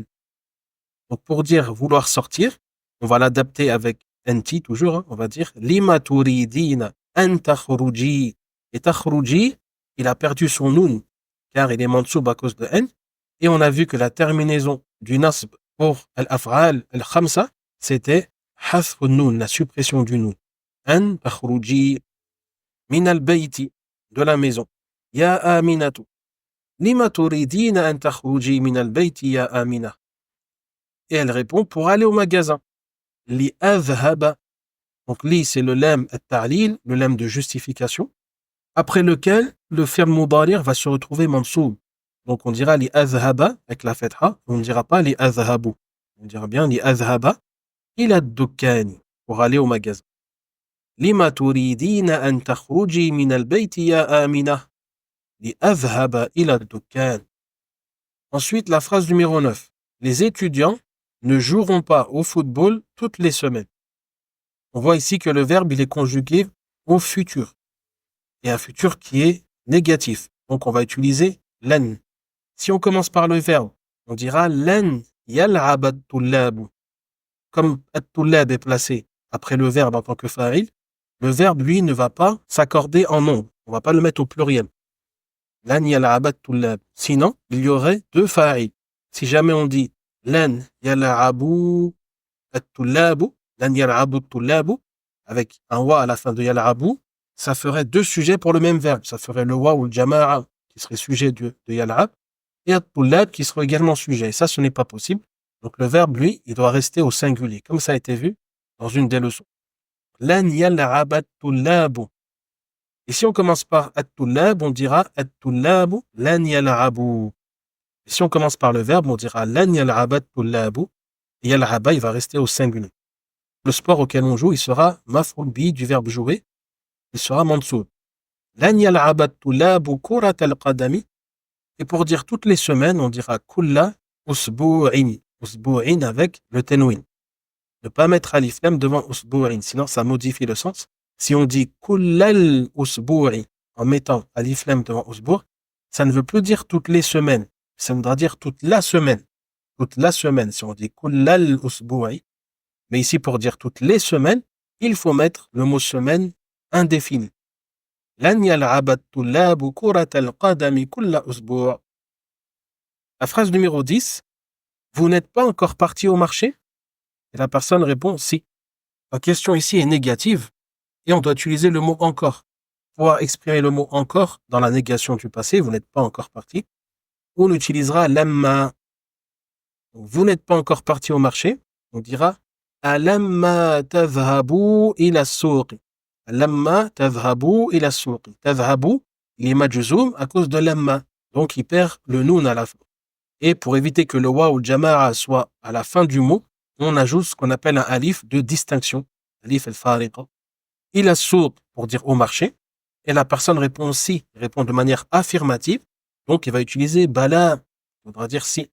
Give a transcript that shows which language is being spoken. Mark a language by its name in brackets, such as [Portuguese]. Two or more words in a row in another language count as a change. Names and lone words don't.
[French] Donc pour dire vouloir sortir, on va l'adapter avec anti toujours, hein, on va dire [Arabic] لما تريدين أن تخرجي. [French] Et takhruji, il a perdu son nun car il est mansoub à cause de n. Et on a vu que la terminaison du nasb pour [Arabic] الأفعال الخمسة, [French] c'était [Arabic] حذف نون, [French] la suppression du nun. [Arabic] أن تخرجي من البيت, [French] de la maison. [Arabic] يا آمنة. لما تريدين أن تخرجي من البيت يا أمينة. [French] Et elle répond pour aller au magasin. [Arabic] لأذهب. [French] Donc li c'est le [Arabic] لام التعليل, [French] le lam de justification, après lequel le [Arabic] فعل مضارع' [French] va se retrouver mansoub. Donc on dira [Arabic] لأذهب [French] avec la fatha, on ne dira pas [Arabic] لأذهب. [French] On dira bien [Arabic] لأذهب إلى الدكان, [French] pour aller au magasin. [Arabic] لما تريدين أن تخرجي من البيت يا أمينة. لأذهب إلى الدكان. [French] Ensuite la phrase numéro 9. Les étudiants ne joueront pas au football toutes les semaines. On voit ici que le verbe il est conjugué au futur. Et un futur qui est négatif. Donc on va utiliser lan. Si on commence par le verbe, on dira [Arabic] لن يلعب الطلاب. [French] Comme at-tullab est placé après le verbe en tant que fa'il, le verbe lui ne va pas s'accorder en nombre. On va pas le mettre au pluriel. [Arabic] لن يلعب الطلاب. [French] Sinon, il y aurait 2 fa'il. Si jamais on dit [Arabic] لن يلعبوا الطلاب. لن يلعبوا الطلاب. [French] Avec un wa à la fin de yal'abu, ça ferait deux sujets pour le même verbe. Ça ferait le wa ou le jama'a qui serait sujet de yal'ab et at-tullab qui serait également sujet. Et ça, ce n'est pas possible. Donc le verbe, lui, il doit rester au singulier, comme ça a été vu dans une des leçons. [Arabic] لن يلعب الطلاب. [French] Et si on commence par at-tullab, on dira [Arabic] الطلاب لن يلعبوا. [French] Et si on commence par le verbe, on dira [Arabic] لن يلعب الطلاب. [French] Et yal'aba, il va rester au singulier. Le sport auquel on joue, il sera [Arabic] مفعول به [French] du verbe jouer, il sera mansoub. [Arabic] لن يلعب الطلاب كرة القدم. [French] Et pour dire toutes les semaines, on dira [Arabic] كل أسبوع. [French] Usbu'in avec le tenwin. Ne pas mettre [Arabic] ألف لام [French] devant usbu'in, sinon ça modifie le sens. Si on dit [Arabic] كل الأسبوع [French] en mettant [Arabic] ألف لام [French] devant usbu', ça ne veut plus dire toutes les semaines. Ça voudra dire toute la semaine. Toute la semaine. Si on dit [Arabic] كل الأسبوع, [French] mais ici pour dire toutes les semaines, il faut mettre le mot semaine indéfini. [Arabic] لن يلعب الطلاب كرة القدم كل أسبوع'. [French] La phrase numéro 10. Vous n'êtes pas encore parti au marché? Et la personne répond si. La question ici est négative et on doit utiliser le mot encore. Pour pouvoir exprimer le mot encore dans la négation du passé, vous n'êtes pas encore parti, on utilisera lamma. Vous n'êtes pas encore parti au marché, on dira [Arabic] ألما تذهب إلى السوق. ألما تذهب إلى السوق. [French] Tadhhabu, il est majzoum à cause de lamma, donc il perd le noun à la fin. Et pour éviter que le wa ou le jama'a soit à la fin du mot, on ajoute ce qu'on appelle un alif de distinction, [Arabic] ألف الفارقة. [French] Il a sourd pour dire au marché, et la personne répond si, répond de manière affirmative, donc il va utiliser bala, il faudra dire si.